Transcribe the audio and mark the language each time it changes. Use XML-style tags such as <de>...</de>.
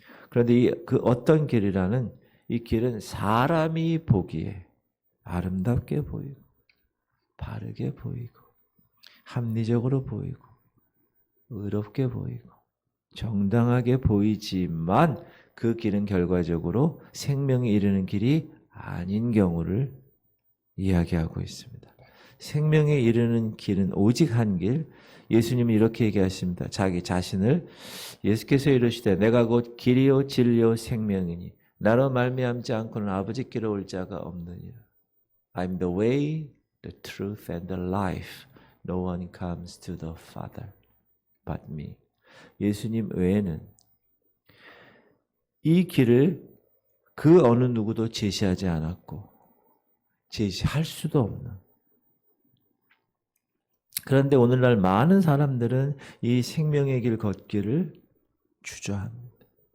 <ko>그런데 그 어떤 길이라는 이 길은 사람이 보기에 아름답게 보이고 바르게 보이고 합리적으로 보이고 의롭게 보이고 정당하게 보이지만 그 길은 결과적으로 생명에 이르는 길이 아닌 경우를 이야기하고 있습니다. 생명에 이르는 길은 오직 한 길. 예수님은 이렇게 얘기하십니다. 자기 자신을 예수께서 이르시되 내가 곧 길이요 진리요 생명이니 나로 말미암지 않고는 아버지께로 올 자가 없느니라.</ko> <en>I'm the way, the truth and the life. No one comes to the Father but me.</en> <ko>예수님 외에는 이 길을 그 어느 누구도 제시하지 않았고 제시할 수도 없는. 그런데 오늘날 많은 사람들은 이 생명의 길 걷기를 주저합니다.</ko>